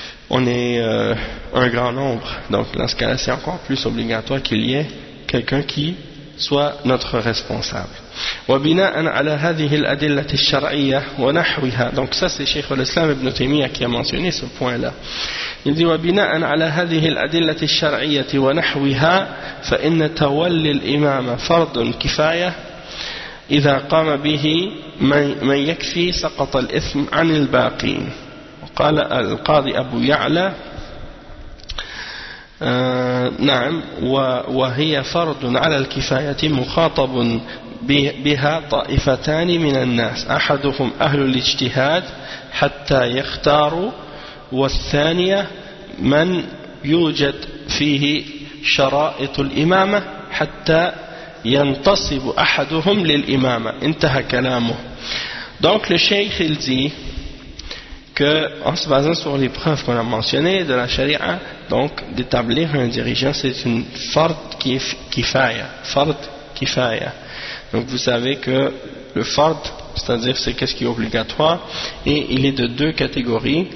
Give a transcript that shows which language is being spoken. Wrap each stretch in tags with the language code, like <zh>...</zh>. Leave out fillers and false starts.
<fr>on est un grand nombre. Donc, dans ce cas-là, c'est encore plus obligatoire qu'il y ait quelqu'un qui soit notre responsable.</fr> <ar>وبناء على هذه الأدلة الشرعية ونحوها.</ar> <fr>Donc ça c'est Cheikh al-Islam Ibn Taymiyyah qui a mentionné ce point-là. Il dit</fr> <ar>وبناء على هذه الأدلة الشرعية ونحوها فإن تولي الإمام فرض كفاية إذا قام به من يكفي سقط الإثم عن الباقين. وقال القاضي أبو يعلى نعم وهي فرض على الكفاية مخاطب بها طائفتان من الناس أحدهم أهل الاجتهاد حتى يختاروا والثانية من يوجد فيه شرائط الإمامة حتى ينتصب أحدهم للإمامة انتهى كلامه.</ar> <fr>Donc le Cheikh il dit que, en se basant sur les preuves qu'on a mentionnées de la charia, donc d'établir un dirigeant, c'est une fard kifaya. Fard kifaya. Donc vous savez que le fard, c'est-à-dire c'est qu'est-ce qui est obligatoire, et il est de deux catégories.</fr>